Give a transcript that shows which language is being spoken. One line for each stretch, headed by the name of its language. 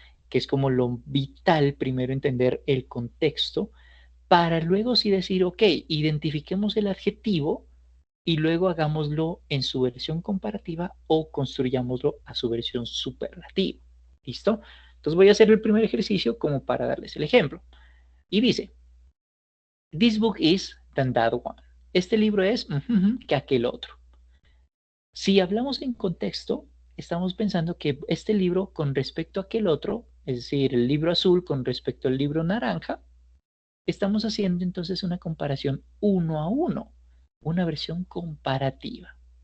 Spanish: Que es como lo vital, primero entender el contexto, para luego sí decir, ok, identifiquemos el adjetivo y luego hagámoslo en su versión comparativa o construyámoslo a su versión superlativa. ¿Listo? Entonces voy a hacer el primer ejercicio como para darles el ejemplo. Y dice,
English: this book is than that one.
Spanish: Este libro es que aquel otro. Si hablamos en contexto, estamos pensando que este libro con respecto a aquel otro, es decir, el libro azul con respecto al libro naranja, estamos haciendo entonces una comparación uno a uno, una versión comparativa.